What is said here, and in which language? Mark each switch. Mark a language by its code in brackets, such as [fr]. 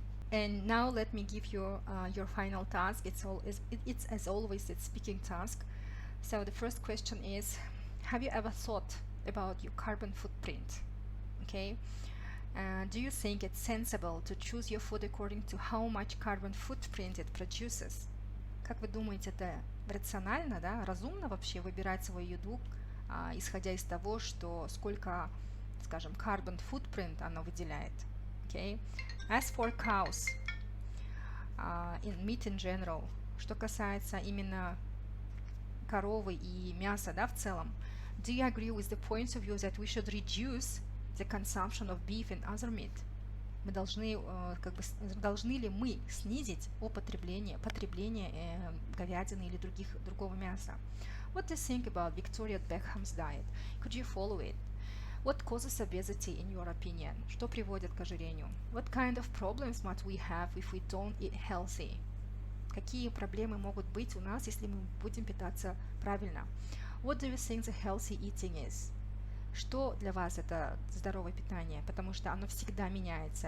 [en] And now let me give you your final task. It's as always, it's speaking task. So the first question is, have you ever thought about your carbon footprint? Okay, Do you think it's sensible to choose your food according to how much carbon footprint it produces? [ru] Как вы думаете, это рационально, да, разумно вообще выбирать свою еду, исходя из того, что сколько, скажем, carbon footprint она выделяет? [en] Okay. As for cows, in meat in general, [ru] что касается именно коровы и мяса, да, в целом, [en] do you agree with the point of view that we should reduce the consumption of beef and other meat? [ru] Мы должны, должны ли мы снизить потребление говядины или другого мяса? [en] What do you think about Victoria Beckham's diet? Could you follow it? What causes obesity in your opinion? [ru] Что приводит к ожирению? [en] What kind of problems might we have if we don't eat healthy? [ru] Какие проблемы могут быть у нас, если мы будем питаться правильно? [en] What do you think the healthy eating is? [ru] Что для вас это здоровое питание? Потому что оно всегда меняется.